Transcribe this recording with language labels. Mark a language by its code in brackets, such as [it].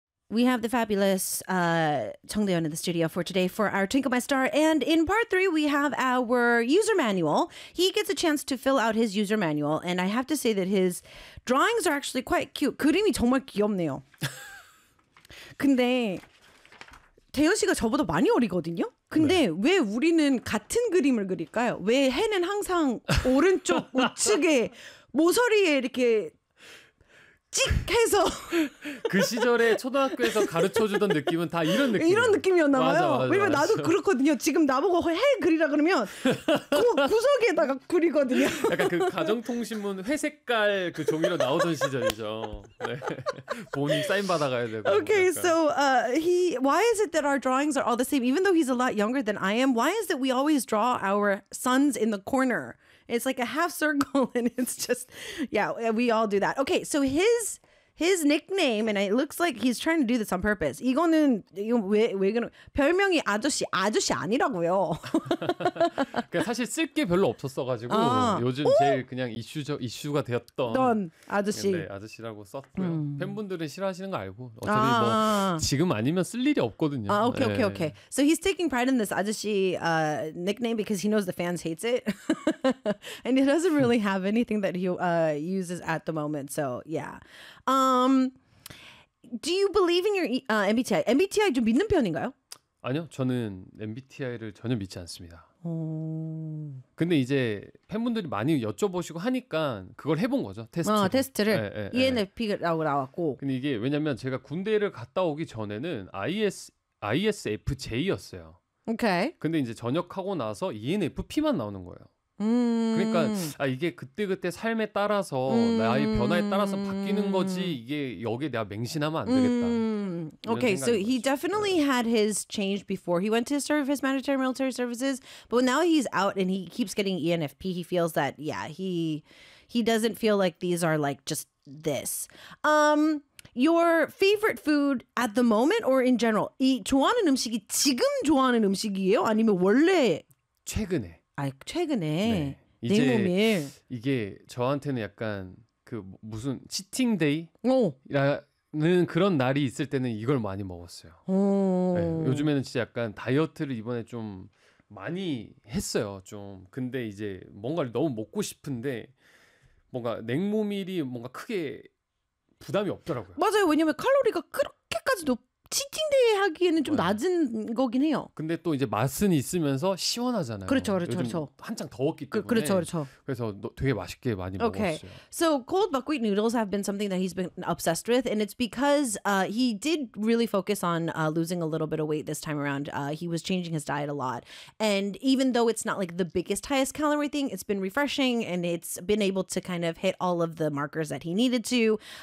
[en] We have the fabulous Chung Deon in the studio for today for our Twinkle My Star. And in part three, we have our user manual. He gets a chance to fill out his user manual. And I have to say that his drawings are actually quite cute. [ko] 그림이 정말 귀엽네요. 근데 태연 씨가 저보다 많이 어리거든요. 근데 네. 왜 우리는 같은 그림을 그릴까요? 왜 해는 항상 오른쪽 우측에 모서리에 이렇게 찍 해서 그 시절에 초등학교에서 가르쳐주던 느낌은 다 이런 느낌 이런 느낌이었나 봐요. 맞아, 맞아, 왜냐면 맞아. 나도 그렇거든요. 지금 나보고 해 그리라 그러면 구석에다가 그리거든요. 약간 그 가정통신문 회색깔 그 종이로 나오던 시절이죠. 네. 본인 사인 받아가야 되고. Okay, 그러니까. [en] so why is it that our drawings are all the same? Even though he's a lot younger than I am, why is it we always draw our sons in the corner? It's like a half circle, and it's just, yeah, we all do that. Okay, so his nickname, and it looks like he's trying to do this on purpose. [ko] 이거는 이거 왜 그런 별명이 아저씨 아저씨 아니라고요. 사실 쓸 게 별로 없었어가지고 아, 요즘 오? 제일 그냥 이슈가 되었던 넌 아저씨 네, 아저씨라고 썼고요. 팬분들은 싫어하시는 거 알고 어차피 아. 뭐 지금 아니면 쓸 일이 없거든요. 아, okay, okay, 네. okay. [en] So he's taking pride in this 아저씨 nickname because he knows the fans hates it, and he doesn't really have anything that he uses at the moment. So yeah. Do you believe in your MBTI? [ko] MBTI 좀 믿는 편인가요? 아니요. 저는 MBTI를 전혀 믿지 않습니다. 근데 이제 팬분들이 많이 여쭤보시고 하니까 그걸 해본 거죠. 테스트를. 아, 테스트를. 네, 네, ENFP라고 네. 나왔고. 근데 이게 왜냐면 제가 군대를 갔다 오기 전에는 ISFJ였어요. 오케이. 근데 이제 전역하고 나서 ENFP만 나오는 거예요. 그러니까 아, 이게 그때그때 삶에 따라서 나의 변화에 따라서 바뀌는 거지 이게 여기에 내가 맹신하면 안 되겠다 [en] Okay, so he [ko] 거죠. [en] definitely had his change before he went to serve his mandatory military services but now he's out and he keeps getting ENFP he feels that yeah he doesn't feel like these are like just this your favorite food at the moment or in general [ko] 이 좋아하는 음식이 지금 좋아하는 음식이에요 아니면 원래 최근에 아 최근에 네. 내 몸이 이게 저한테는 약간 그 무슨 치팅 데이라는 그런 날이 있을 때는 이걸 많이 먹었어요. 오. 네. 요즘에는 진짜 약간 다이어트를 이번에 좀 많이 했어요. 좀 근데 이제 뭔가를 너무 먹고 싶은데 뭔가 냉모밀이 뭔가 크게 부담이 없더라고요. 맞아요. 왜냐면 칼로리가 그렇게까지 높 치팅데이 하기에는 좀 낮은 거긴 해요. 근데 또 이제 맛은 있으면서 시원하잖아요. 그렇죠, 그렇죠, 요즘 그렇죠. 한창 더웠기 때문에. 그렇죠, 그렇죠. 그래서 되게 맛있게 많이 [en] okay. [ko] 먹었어요. [en] So cold buckwheat noodles have been something that he's been obsessed with, and it's because he did really focus on losing a little bit of weight this time around. He was changing his diet a lot, and even though it's not like the biggest, highest calorie thing, it's been refreshing, and it's been able to kind of hit all of the markers that he needed to.